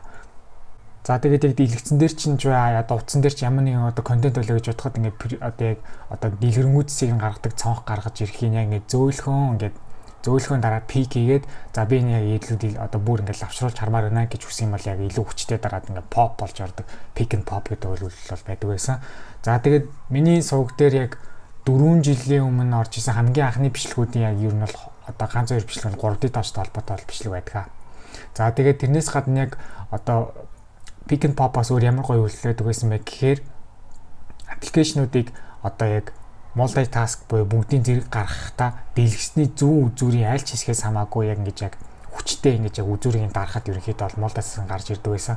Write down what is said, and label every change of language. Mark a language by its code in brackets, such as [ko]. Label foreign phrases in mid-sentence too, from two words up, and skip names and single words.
[mn] За тэгээд яг дэлгэцэн дээр чинь одоо утсан дээр ч ямар нэгэн одоо контент болоо гэж бодоход ингээд одоо яг одоо дэлгэрэнгүй цэцгийг гаргадаг цонх гаргаж ирэх юм яг ингээд зөөлхөн дараа пик хийгээд за би нэг илүү одоо бүр ингээд лавшруулж хармаар байна гэж хүсэх юм бол яг илүү хүчтэй дараад ингээд pop болж ордог [en] pick and pop [mn] гэдэг үйлдэл бол байдаг байсан. За тэгээд миний сувг дээр яг 4 жилийн өмнө орж исэн хамгийн анхны бичлэгүүдийн яг ер нь бол одоо ганц хоёр бичлэг нь 3D touchтай холбоотой бичлэг байдаг. За тэгээд тэрнээс гадна яг одоо [en] Pick and Pop- [mn] аас өөр ямар гоё үйлдэлээд байсан бэ гэхээр аппликейшнуудыг одоо яг multitask буюу бүгдийн зэрэг гаргахтаа дэлгэцний зүүн үзүүрийн аль ч хэсгээс хамаагүй яг ингэж яг хүчтэй ингэж яг үзүүрийг дарахад ерөнхийдөө бол multitask гарч ирдэг байсан.